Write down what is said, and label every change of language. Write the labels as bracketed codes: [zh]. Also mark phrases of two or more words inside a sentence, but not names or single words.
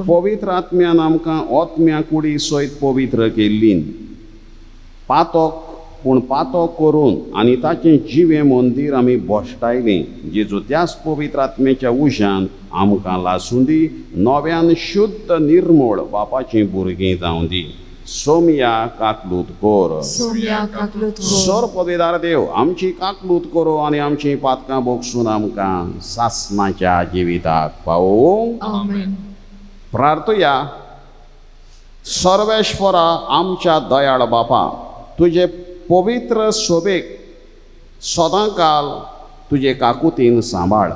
[kok] पवित्र आत्म्यान आमकां ओतम्या कुडी सयत पवित्र केल्ली. पातक पूण पातो करून आनी ताचें जिवें मंदीर आमी बोश्टायलीं. जेजू त्याच पवित्र आत्म्याच्या उज्यान आमकां लासूं दी. नव्यान शुद्ध निर्मळ बापाचीं भुरगीं जावं दी. सोमया काकलूत कोर. Somia kaklut kor. सोर पदवीदार देव, आमची काकलूत करो आनी आमची पातकां बोगसून आमकां सासणाच्या जिविताक पावोवं. Amen. प्रार्थया. सर्वेश्वरा आमच्या दयाळ बापा, तुजे पवित्र सोबेक सदांकाल तुजे काकुतीन सांबाळ.